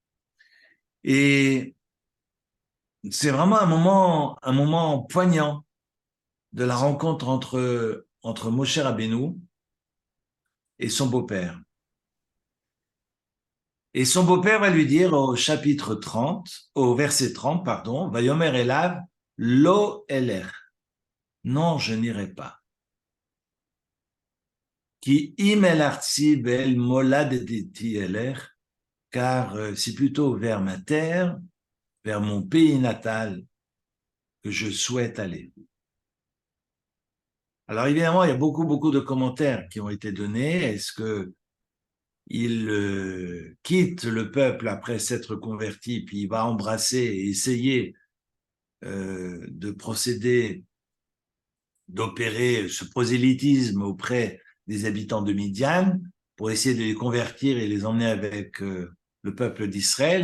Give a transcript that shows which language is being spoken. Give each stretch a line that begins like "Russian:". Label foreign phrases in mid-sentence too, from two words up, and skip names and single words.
French: Et c'est vraiment un moment poignant de la rencontre entre Moshe Rabbeinu et son beau-père. Et son beau-père va lui dire au verset 30, pardon,
Hebrew: ויאמר אליו לא אלך.
French: Non, je n'irai pas.
Hebrew: כי אם אל ארצי ואל מולדתי אלך,
French: car c'est plutôt vers ma terre, vers mon pays natal, que je souhaite aller. Alors évidemment, il y a beaucoup de commentaires qui ont été donnés. Est-ce que il quitte le peuple après s'être converti, puis il va embrasser et essayer de procéder, d'opérer ce prosélytisme auprès des habitants de Midian pour essayer de les convertir et les emmener avec le peuple d'Israël.